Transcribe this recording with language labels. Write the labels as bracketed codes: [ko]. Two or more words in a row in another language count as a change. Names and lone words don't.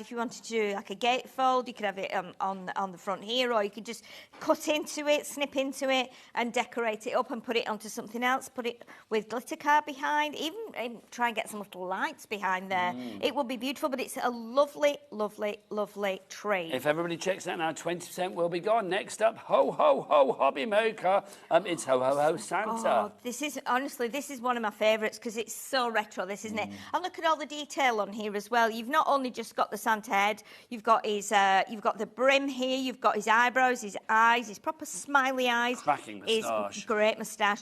[en] If you wanted to do like a gatefold, you could have it on the front here, or you could just cut into it, snip into it, and decorate it up and put it onto something else, put it with glitter card behind, even try and get some little lights behind there. It will be beautiful, but it's a lovely, lovely, lovely tree. If everybody checks that now, 20% will be gone. Next up, ho, ho, ho, HobbyMaker. It's ho, ho, ho, Santa. Oh, this is one of my favourites because it's so retro, this, isn't it? And look at all the detail on here as well. You've not only just got the Santa head, you've got his, you've got the brim here, you've got his eyebrows, his eyes, his proper smiley eyes. Cracking moustache. His great moustache.